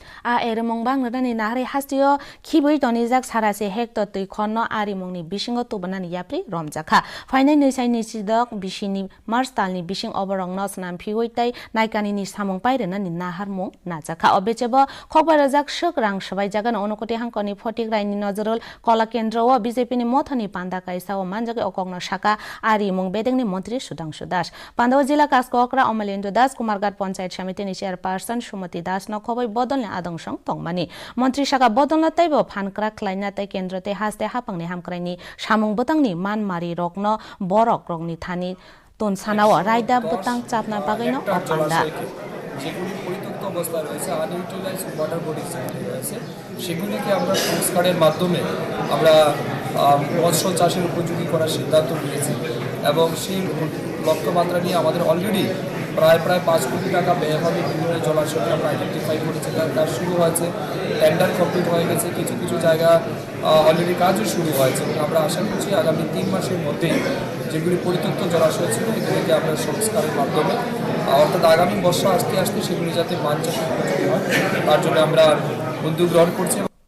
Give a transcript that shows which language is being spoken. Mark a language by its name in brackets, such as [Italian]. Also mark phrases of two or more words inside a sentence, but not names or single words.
[Kok Borok] এরমং বাংলানি নাহারে হাস্তিও খিবই তনিজাক সারাসে হেক্টর তৈ খন্ন আরিমংনি বিসিংও তুবনানি ইয়াপ্রি রমজাখা ফাইনাই নৈসাই নিচিদক বিসিনি মার্চ তালনি বিসিং অবরং নসনাম ফিওইতাই নাইকানিনি সামং পাইরেনানি নাহারমং নাজাখা অবেচেব খবরাজাক শক রাং সবাই জাগান অনুকটি হাংকনি ফটিক রাইনি নজরুল কলা কেন্দ্র ও বিজেপিনি মথনি পান্ডা কাইসা ও মানজাকে অকগ্ন শাখা আরিমং বেদেংনি মন্ত্রী সুধাংশু দাস পান্ডাও জেলা কাসকরা অমলেন্দু দাস কুমারঘাট পঞ্চায়েত সমিতিনি চেয়ারপারসন সুমতি দাস নখবই বদলনি আদংসং তংমানি মন্ত্রী শাখা বদলনাতাইব ফানক্রা খ্লাইনাতাই কেন্দ্রতে হাসতে হাপাংনি হামক্রাইনি সামং বতাংনি মানমারি রগ্ন বরক রংনি থানি তোন সানাও রায়দা বতাং চাপনা বাগাইনো অপান্ডা [Bangla] যেগুলি পরিত্যক্ত অবস্থায় রয়েছে [English] unutilised water bodies [Bangla] যেগুলি রয়েছে সেগুলিকে আমরা সংস্কারের মাধ্যমে আমরা মৎস্য চাষের উপযোগী করার সিদ্ধান্ত নিয়েছি এবং সেই লক্ষ্যমাত্রা নিয়ে আমাদের অলরেডি প্রায় 5 কোটি টাকা ব্যয় হবে বিভিন্ন জলাশয়কে আমরা আইডেন্টিফাই করেছি তার কাজ শুরু হয়েছে টেন্ডার কমপ্লিট হয়ে গেছে কিছু কিছু জায়গা অলরেডি কাজও শুরু হয়েছে আমরা আশা করছি আগামী 3 মাসের মধ্যেই যেগুলি পরিত্যক্ত জলাশয় ছিল এগুলিকে আমরা সংস্কারের মাধ্যমে অর্থাৎ আগামী বর্ষা আসতে আসতে সেগুলি যাতে মাছ চাষের উপযোগী হয় তার জন্য আমরা উদ্যোগ গ্রহণ করছি।